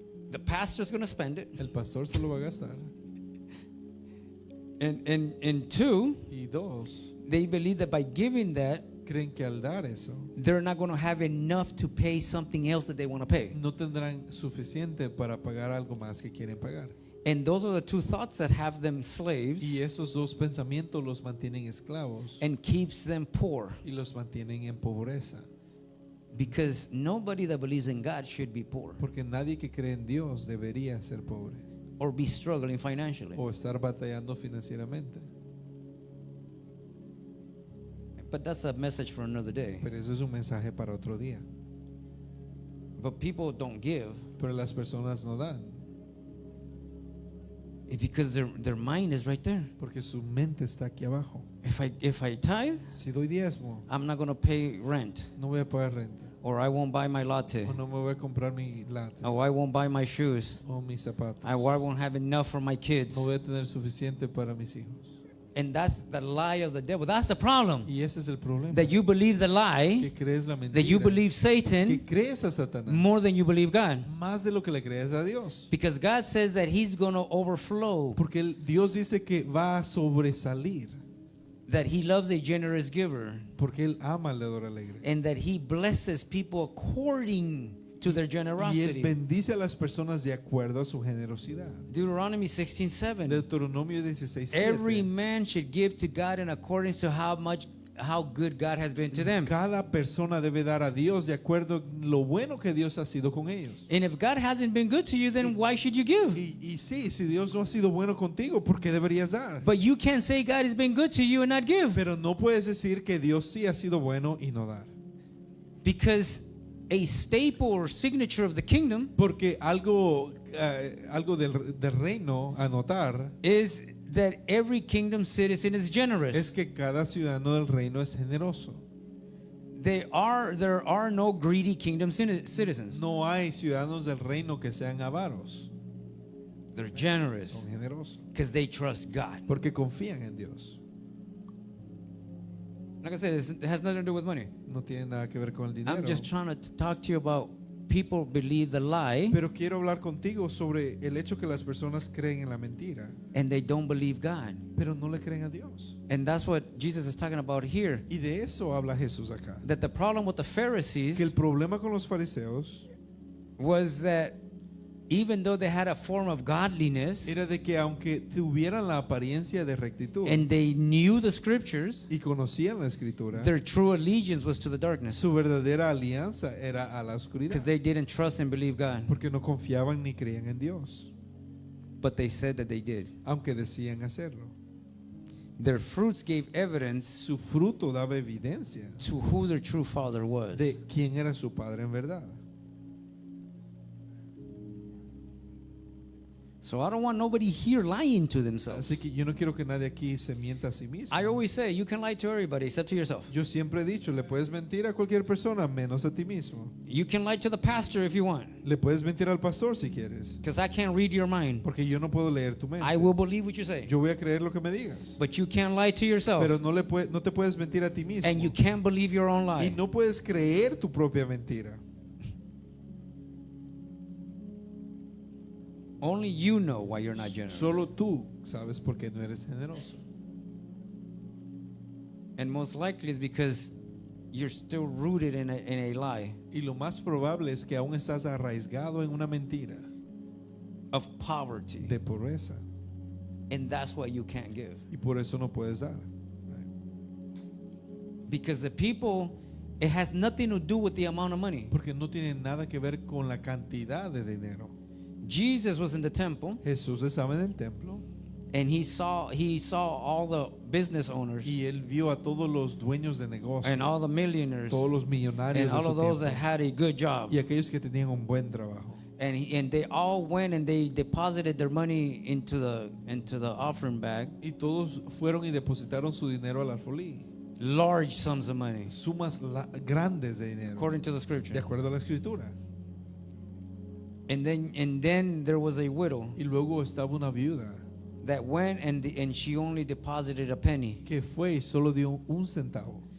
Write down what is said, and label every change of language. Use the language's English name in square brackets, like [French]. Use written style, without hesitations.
[English] the pastor's going to spend it, [Spanish] el pastor se lo va a gastar, [English] and two, [Spanish] y dos, [English] they believe that by giving that, [Spanish] creen que al dar eso [English] they're not going to have enough to pay something else that they want to pay. [Spanish] no tendrán suficiente para pagar algo más que quieren pagar. [English] And those are the two thoughts that have them slaves [Spanish] Y esos dos pensamientos los mantienen esclavos [English] and keeps them poor, [Spanish] y los mantienen en pobreza. [English] because nobody that believes in God should be poor [Spanish] Porque nadie que cree en Dios debería ser pobre [English] or be struggling financially. [Spanish] o estar batallando financieramente. [English] But that's a message for another day. [Spanish] Pero eso es un mensaje para otro día. [English] But people don't give [Spanish] Pero las personas no dan [English] because their mind is right there. [Spanish] porque su mente está aquí abajo. [English] If I tithe, [Spanish] Si doy diezmo, [English] I'm not going to pay rent, [Spanish] no voy a pagar renta, [English] or I won't buy my latte, [Spanish] o no me voy a comprar mi latte [English] or I won't buy my shoes, [Spanish] o mis zapatos. [English] or I won't have enough for my kids. [Spanish] No voy a tener suficiente para mis hijos. [English] And that's the lie of the devil. That's the problem. [Spanish] Y ese es el problema. [English] That you believe the lie, [Spanish] Que crees la [English] that you [Spanish] mentira, [English] believe [Spanish] que [English] Satan [Spanish] crees a Satanás [English] more than you believe God. [Spanish] más de lo que le crees a Dios. [English] Because God says that He's going to overflow, [Spanish] Porque Dios dice que va a sobresalir, [English] that He loves a generous giver, [Spanish] porque Él ama al dador alegre. [English] and that He blesses people according to their [Spanish] Y Él [English] generosity. [Spanish] bendice a las personas de acuerdo a su generosidad. [English] Deuteronomy 16:7. [Spanish] Deuteronomio 16:7. [English] Every man should give to God in accordance to how good God has been to them. [Spanish] Cada persona debe dar a Dios de acuerdo a lo bueno que Dios ha sido con ellos. [English] And if God hasn't been good to you, then why should you give? [Spanish] Y sí, si Dios no ha sido bueno contigo, ¿por qué deberías dar? [English] But you can't say God has been good to you and not give, [Spanish] Pero no puedes decir que Dios sí ha sido bueno y no dar. [English] because a staple or signature of the kingdom [Spanish] Porque algo del reino a notar [English] is that every kingdom citizen is [Spanish] es [English] generous. [Spanish] que cada ciudadano del reino es generoso. [English] There are no greedy kingdom citizens. [Spanish] No hay ciudadanos del reino que sean avaros. [English] They're generous [Spanish] Son generosos [English] because they trust God. [Spanish] porque confían en Dios. [English] Like I said, it has nothing to do with money. [Spanish] No tiene nada que ver con el dinero. [English] I'm just trying to talk to you about people believe the lie [Spanish] Pero quiero hablar contigo sobre el hecho que las personas creen en la mentira, [English] and they don't believe God. [Spanish] pero no le creen a Dios. [English] And that's what Jesus is talking about here. [Spanish] Y de eso habla Jesús acá. [English] That the problem with the [Spanish] Que [English] Pharisees [Spanish] el problema con los fariseos [English] was that even though they had a form of godliness [Spanish] era de que aunque tuvieran la apariencia de rectitud [English] and they knew the scriptures, [Spanish] y conocían la escritura, [English] their true allegiance was to the darkness [Spanish] su verdadera alianza era a la oscuridad, [English] because they didn't trust and believe God. [Spanish] porque no confiaban ni creían en Dios, [English] But they said that they did. [Spanish] aunque decían hacerlo. [English] Their fruits gave evidence [Spanish] Su fruto daba evidencia [English] to who their true father was. [Spanish] de quién era su padre en verdad. [English] So I don't want nobody here lying to themselves. [Spanish] Así que yo no quiero que nadie aquí se mienta a sí mismo. [English] I always say you can lie to everybody except to yourself. [Spanish] Yo siempre he dicho, le puedes mentir a cualquier persona menos a ti mismo. [English] You can lie to the pastor if you want, [Spanish] Le puedes mentir al pastor si quieres, [English] because I can't read your mind. [Spanish] porque yo no puedo leer tu mente. [English] I will believe what you say. [Spanish] Yo voy a creer lo que me digas. [English] But you can't lie to yourself, [Spanish] Pero no te puedes mentir a ti mismo. [English] and you can't believe your own [Spanish] Y [English] lie. [Spanish] no puedes creer tu propia mentira. [English] Only you know why you're not generous. [Spanish] Solo tú sabes por qué no eres generoso. [English] And most likely it's because you're still rooted in a lie [Spanish] Y lo más probable es que aún estás arraigado en una mentira [English] of poverty. [Spanish] de pobreza. [English] And that's why you can't give. [Spanish] Y por eso no puedes dar. [English] Because the people, it has nothing to do with the amount of money. [Spanish] Porque no tiene nada que ver con la cantidad de dinero. [English] Jesus was in the temple [Spanish] Jesús estaba en el templo [English] and he saw all the business owners [Spanish] y él vio a todos los dueños de negocio, [English] and all the millionaires [Spanish] todos los millonarios [English] and [Spanish] de [English] all [Spanish] su [English] of those that [Spanish] tiempo, [English] had a good job. [Spanish] y aquellos que tenían un buen trabajo. [English] And they all went and they deposited their money into the offering bag, [Spanish] Y todos fueron y depositaron su dinero al alfolí. [English] large sums of money, [Spanish] Sumas grandes de dinero, [English] according to the [Spanish] de [English] scripture. [Spanish] acuerdo a la escritura. [English] And then there was a widow [Spanish] Y luego estaba una viuda [English] that went and she only deposited a penny. [Spanish] que fue y solo dio un centavo.